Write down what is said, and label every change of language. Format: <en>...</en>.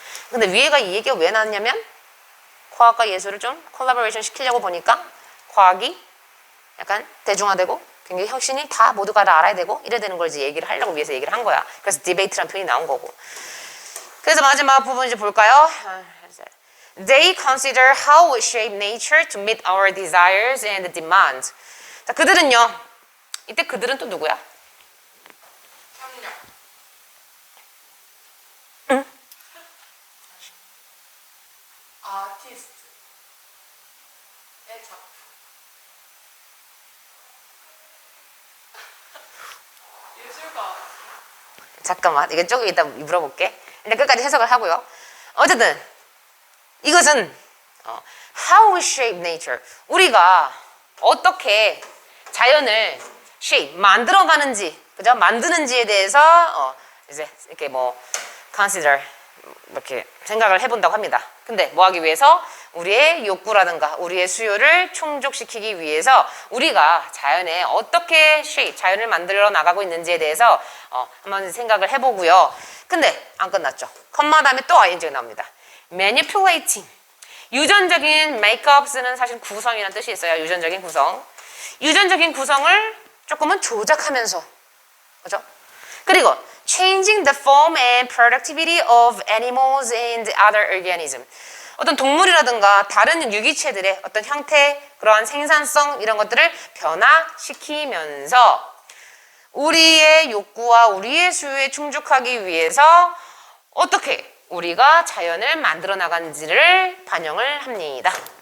<ko>근데 위에가 이 얘기가 왜 나왔냐면 과학과 예술을 좀 콜라보레이션 시키려고 보니까 과학이 약간 대중화되고 굉장히 혁신이 다 모두가 다 알아야 되고 이래야 되는 걸 이제 얘기를 하려고 위해서 얘기를 한 거야. 그래서 디베이트라는 표현이 나온 거고. 그래서 마지막 부분 이제 볼까요?</ko> <en>They consider how we shape nature to meet our desires and demands.</en> <ko>자, 그들은요. 이때 그들은 또 누구야? 협력. 응? 아티스트의 작품. 예술가. 잠깐만. 이거 조금 이따 물어볼게. 일단 끝까지 해석을 하고요. 어쨌든 이것은</ko> <en>how we shape nature.</en> <ko>우리가 어떻게 자연을 shape, 만들어가는지, 그죠? 만드는지에 대해서 이제 이렇게 뭐 consider 이렇게 생각을 해본다고 합니다. 근데 뭐 하기 위해서? 우리의 욕구라든가 우리의 수요를 충족시키기 위해서 우리가 자연에 어떻게 shape, 자연을 만들어 나가고 있는지에 대해서 한번 생각을 해보고요. 근데 안 끝났죠. 컴마 다음에 또 ing가 나옵니다.</ko> <en>manipulating.</en> <ko>유전적인 makeups는 사실 구성이라는 뜻이 있어요. 유전적인 구성. 유전적인 구성을 조금은 조작하면서, 그죠?</ko> <en>그리고 changing the form and productivity of animals and other organisms.</en> <ko>어떤 동물이라든가 다른 유기체들의 어떤 형태, 그러한 생산성 이런 것들을 변화시키면서 우리의 욕구와 우리의 수요에 충족하기 위해서 어떻게 우리가 자연을 만들어 나간지를 반영을 합니다.</ko>